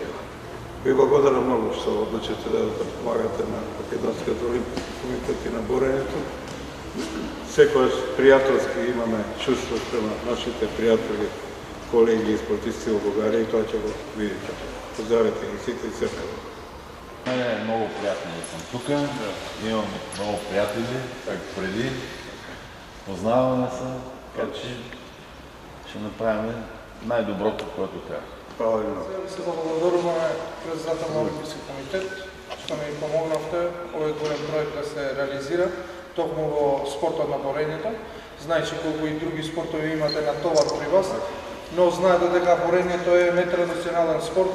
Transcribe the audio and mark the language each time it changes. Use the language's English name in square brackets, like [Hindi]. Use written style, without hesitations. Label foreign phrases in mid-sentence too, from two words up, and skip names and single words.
[Macedonian] Ви благодарам многу што одлучите да помагате на Македонскиот олимписки комитет и на борењето. Секојаш пријателски имаме чувство према нашите пријатели, колеги и спортисти во Бугарија и тоа ќе го видите. Поздравете ги сите и се. [Bulgarian] Мене е много приятно да съм тук. Имам много приятели, как преди. Познаваме се, така че ще направим най-доброто, което трябва. Hvala. [Macedonian] Се благодаруваме президента на Олимписки комитет, што ми помогнавте овој голем проект да се реализира токму во спортот на борењето. Знаејќи колку и други спортови имате на товар при вас, но знаете дека борењето е нетрадиционален спорт.